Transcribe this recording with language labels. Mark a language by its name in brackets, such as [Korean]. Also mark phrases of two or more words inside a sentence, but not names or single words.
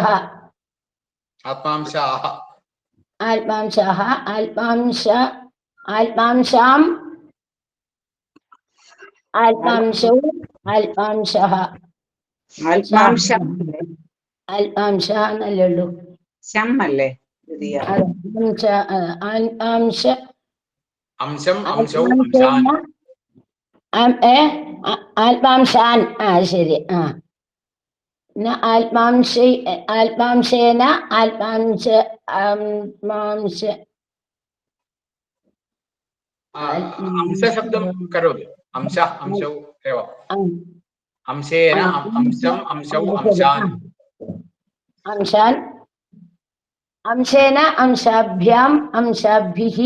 [Sanskrit] आत्मांशाः आत्मांशः आत्मांश आत्मांशाम् आत्मांशौ आत्मांशः आत्मांशः നല്ലുള്ളൂ. [Malayalam] ശമ്മല്ലേ? [Sanskrit] ആത്മാംശ अंशम् अंशौ अंशान् ആത്മാംശാൻ. ശരി. आत्मांशे आत्मांशेन आत्मांश आत्मांश अंशशब्दं करोतु। अंशः अंशौ एव। अंशेन अंशम् अंशौ अंशान् अंशान् अंशेन अंशाभ्याम् अंशाभिः